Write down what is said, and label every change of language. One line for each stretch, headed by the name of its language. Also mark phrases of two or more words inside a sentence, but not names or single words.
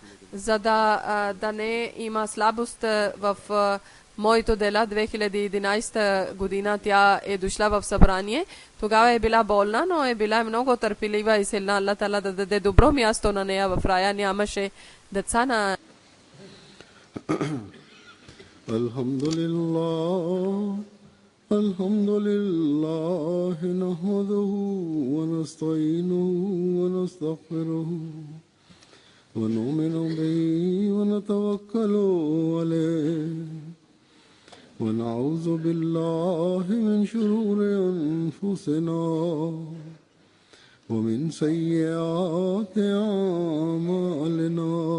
Bulgarian: За да не има слабост в моето дела. 2011 година тя е дошла в събрание. Тогава е била болна, но е била много търпелива и силна. Аллах Тала да даде добро място на нея в рая. Нямаше деца на...
Arabic: الحمد لله نحمده ونستعينه ونستغفره ونؤمن به ونتوكل عليه ونعوذ بالله من شرور أنفسنا ومن سيئات أعمالنا